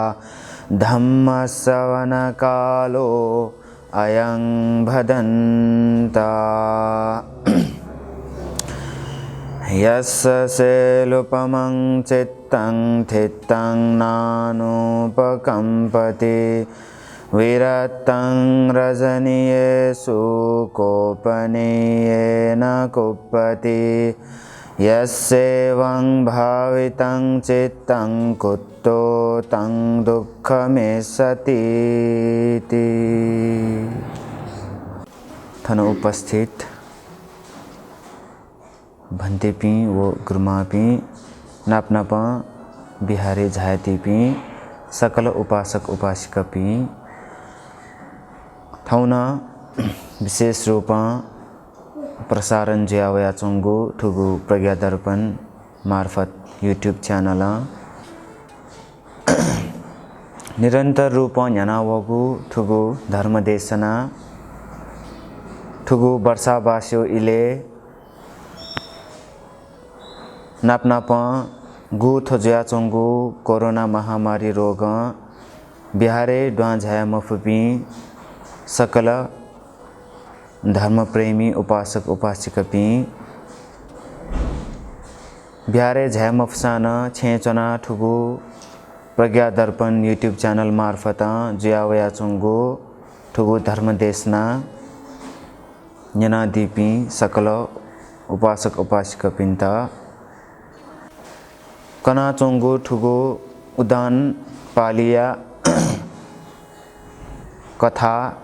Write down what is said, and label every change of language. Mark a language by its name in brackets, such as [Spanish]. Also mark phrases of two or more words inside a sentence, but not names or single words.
[Pali] धम्मश्रवणकालो अयं भदन्ता यस्य सेलुपमं चित्तं थित्तं नानुपकम्पति विरक्तं रजनीयेषु कोपनीयेन कुप्पति यस्येवं भावितं चित्तं कुतो तं दुःखमेष्यतीति। [Newari] थन उपस्थित भन्तेपी वो गुरुमापी नापनापा बिहारी झायतीपी सकल उपासक उपासिकापी थौना विशेष रूपा प्रसारण ज्यावया चोंगु ठुगु प्रज्ञा दर्पण मार्फत यूट्यूब चैनल निरंतर रूपा न्यानावगु ठुगु धर्मदेशना ठुगु वर्षावास्यो इले नापनापा गु थोजया चोंगु कोरोना महामारी रोग बिहारे ड्वा झाया मफुपी सकल धर्म प्रेमी उपासक उपासिकापी बिहारे झाया मफसान छेचना ठुगु प्रज्ञा दर्पण यूट्यूब चैनल मार्फत जुयावया चोंगु ठुगु धर्म देशना न्यना दीपी सकल उपासक उपासिकापिन्ता कना चोंगु ठुगु उदान पालिया कथा